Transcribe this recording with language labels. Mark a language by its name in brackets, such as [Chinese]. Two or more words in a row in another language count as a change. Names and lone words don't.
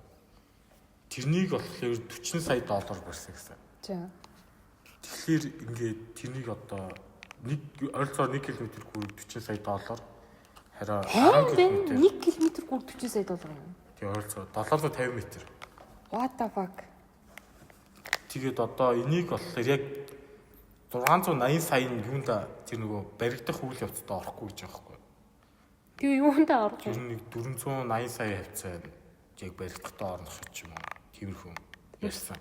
[Mongolian] Тэрнийг болохоор 40 сая доллар барьсан гэсэн. За. Тэгэхээр ингээд тэрнийг одоо нэг ойролцоогоор 1 км гүүр 40 сая доллар. Хараа 10 км 1 км гүүр 40 сая доллар юм. Тийм ойролцоогоор 750 м. [English] What the fuck? [Mongolian] Тэгээд одоо энийг болохоор яг 680 сая нь юунда тэр нөгөө баригдах үйл явцад орохгүй гэж байгаа байхгүй. Тэгээ юундаа орж Тэр нэг 480 сая хавцаа яг баригдахдаа орно гэж юм уу. Тиймэрхүү ярьсан.